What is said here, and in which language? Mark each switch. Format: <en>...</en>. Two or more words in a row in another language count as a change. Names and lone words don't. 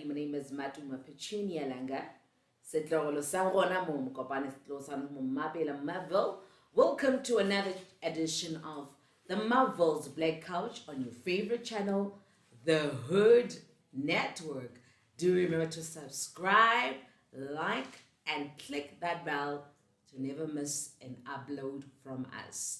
<en>My name is Matuma Petunia Langa.</en> <tn>Setlogolo sa rona mo mokopane setlo sa mo Mapville.</tn> <en>Welcome to another edition of the Mapville's Black Couch on your favorite channel, the Hood Network. Do remember to subscribe, like, and click that bell to never miss an upload from us.</en>